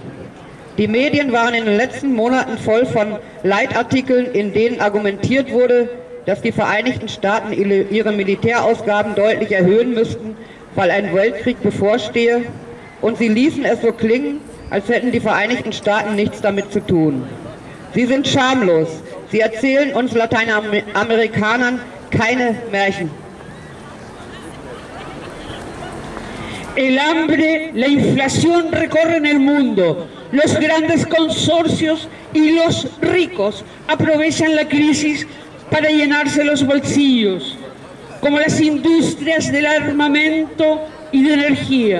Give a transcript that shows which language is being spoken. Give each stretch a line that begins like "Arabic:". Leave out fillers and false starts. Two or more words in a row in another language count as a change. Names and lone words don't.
German: Die Medien waren in den letzten Monaten voll von Leitartikeln, in denen argumentiert wurde, dass die Vereinigten Staaten ihre Militärausgaben deutlich erhöhen müssten, weil ein Weltkrieg bevorstehe, und sie ließen es so klingen, als hätten die Vereinigten Staaten nichts damit zu tun. Sie sind schamlos. Sie erzählen uns Lateinamerikanern keine Märchen.
Spanish: El hambre, la inflación recorren el mundo. Los grandes consorcios y los ricos aprovechan la crisis para llenarse los bolsillos, como las industrias del armamento y de energía.